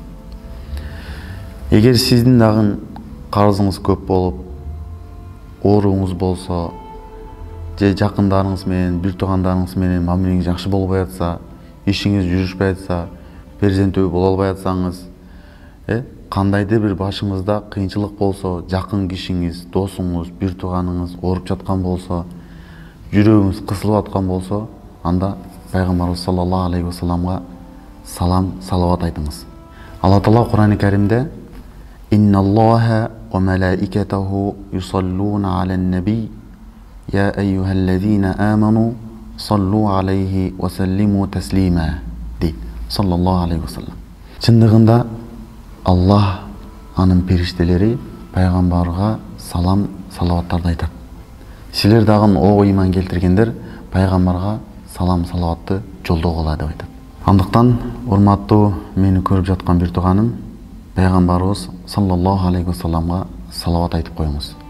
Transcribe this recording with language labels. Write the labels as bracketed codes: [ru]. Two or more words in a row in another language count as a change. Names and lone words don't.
[ky] Эгер сиздин дагы карызыңыз көп болуп, ооруңуз болсо, же жакындарыңыз менен, бир туугандарыңыз менен мамилеңиз жакшы болбой атса, ишиңиз жүрүшпөй атса, перзенттүү боло албай атсаңыз, кандайдыр бир башыңызда кыйынчылык болсо, жакын кишиңиз, досуңуз, бир тууганыңыз ооруп жаткан болсо, жүрөгүңүз кысылып аткан болсо, анда пайгамбарыбыз [ar] صلى الله عليه وسلم [ky] салам, салават айтыңыз. Алла Таала Кур'ан-ы Каримде [ar] إن الله وملائكته يصلون على النبي يا أيها الذين آمنوا صلوا عليه وسلموا تسليما [ky] дейт. [ar] صلى الله عليه وسلم. [ky] Чындыгында Аллах, анын периштелери пайгамбарга салам, салаваттарды айтат. Силер дагы о ыйман келтиргендер пайгамбарга салам, салаватты жолдогула деп айтат. Андыктан, урматтуу мени көрүп жаткан бир тууганым, пайгамбарыбыз [ar] صلى الله عليه وسلم [ky] салават айтып коюңуз.